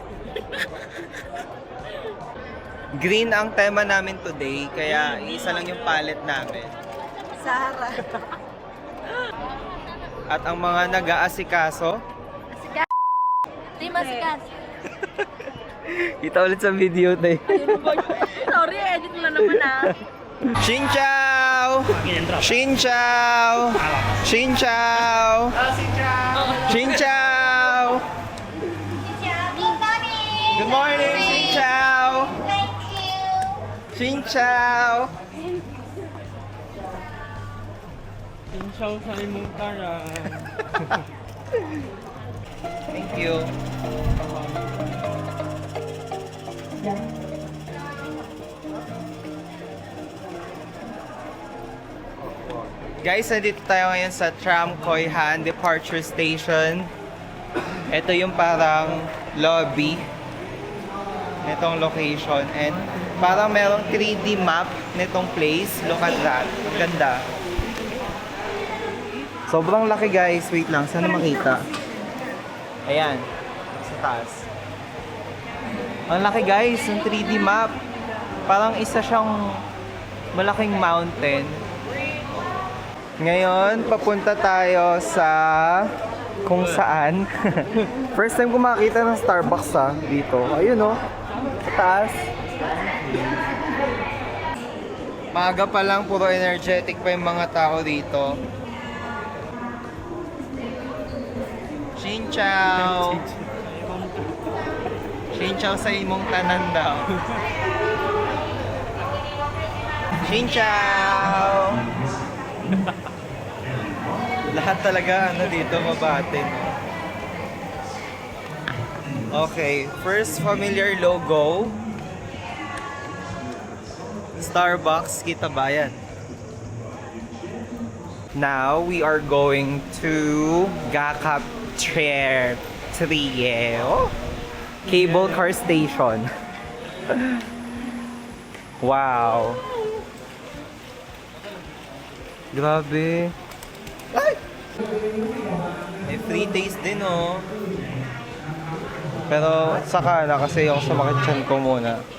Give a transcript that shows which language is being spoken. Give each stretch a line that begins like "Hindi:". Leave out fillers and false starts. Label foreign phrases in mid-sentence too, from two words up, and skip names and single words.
Filipino: Green ang tema namin today, kaya isa lang yung palette namin. Sahara. At ang mga nag-aasikaso, Masikas. kita ulit sa video na Sorry, edit mo na naman ah.
Vietnamese: Xin chào! Xin chào! Xin chào! Xin chào!
English: Good morning!
Vietnamese: Xin chào! Xin chào! Insyaw sa imong taran.
English: Thank you.
Filipino: Guys, nandito tayo ngayon sa Tram Khoi Han Departure Station. Ito yung parang lobby nitong location and parang merong 3D map nitong place.
English: Look at that.
Filipino: Ang ganda. Sobrang laki, guys. Wait lang, sana makita. Ayan, sa taas. Ang laki, guys, ng 3D map. Parang isa siyang malaking mountain. Ngayon, papunta tayo sa kung saan.
English: First time
Filipino: ko makakita ng Starbucks dito. Ayun oh, sa taas. Maaga pa lang, puro energetic pa yung mga tao dito.
Vietnamese: Xin chào! Xin chào
Cebuano: sa imong tanan daw.
Vietnamese: Xin chào!
Filipino: Lahat talaga dito mabatin.
English: Okay, first familiar logo.
Filipino: Starbucks, kita ba yan?
English: Now we are going to Gakap Trio Cable Car Station.
Filipino: Wow. Grabe. Ay! May free days din oh. Pero saka na kasi yung sumakit tiyan ko muna.